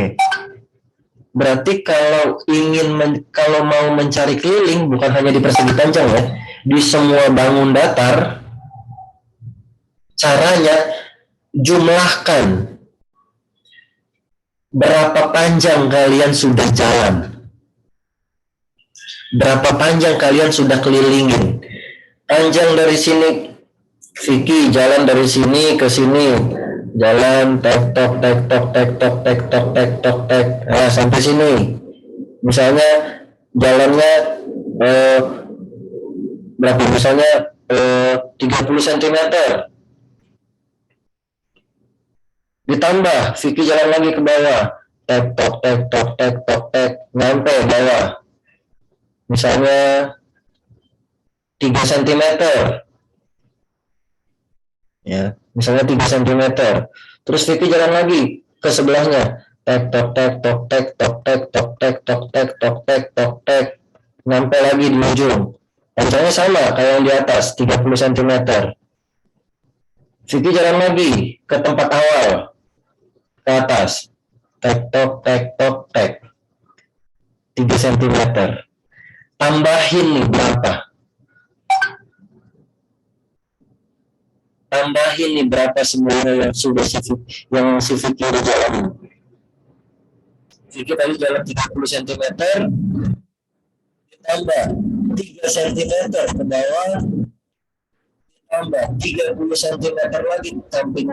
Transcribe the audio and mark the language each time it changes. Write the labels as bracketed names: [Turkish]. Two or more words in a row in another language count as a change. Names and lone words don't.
[Indonesian] Berarti kalau mau mencari keliling, bukan hanya di persegi panjang ya, di semua bangun datar, caranya jumlahkan berapa panjang kalian sudah jalan. Berapa panjang kalian sudah kelilingin. Panjang dari sini, Vicky jalan dari sini ke sini, jalan tek tok tek tok tek tok tek tok tek tok tek, nah sampai sini. Misalnya jalannya berapa? Misalnya 30 cm. Ditambah, Vicky jalan lagi ke bawah, tek tok tek tok tek tok tek, nyampe bawah. Misalnya 3 cm. Ya, misalnya 3 cm. Terus Vicky jalan lagi ke sebelahnya. Tek tok tek tok tek tok tek tok tek tok tek tok tek tok tek. Nyampe lagi di ujung. Panjangnya sama kayak yang di atas, 30 cm. Vicky jalan lagi ke tempat awal. Ke atas. Tek tok tek tok tek. 3 cm. Tambahin nih berapa? Tambahin nih berapa semuanya yang sudah si Vicky udah jalan. Vicky tadi jalan 30 cm, ditambah 3 cm ke bawah, ditambah 30 cm lagi samping.